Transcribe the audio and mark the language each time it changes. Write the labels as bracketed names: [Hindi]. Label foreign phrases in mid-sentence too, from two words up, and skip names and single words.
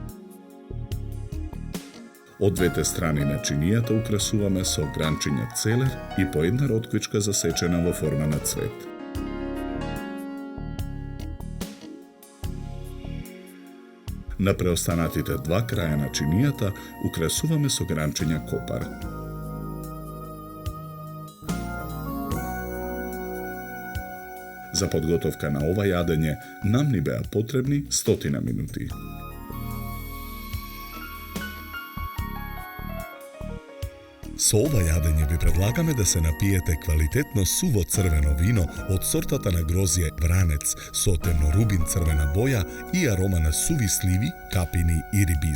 [Macedonian] Од двете страни на чинијата украсуваме со гранчиња целер и по една ротквичка засечена во форма на цвет. На преостанатите два краја на чинијата украсуваме со гранчиња копар. За подготовка на ова јадење нам ни беа потребни 100 минути. Со ова јадење ви предлагаме да се напиете квалитетно суво црвено вино од сортата на грозје Вранец со темнорубин црвена боја и арома на суви сливи, капини и рибизли.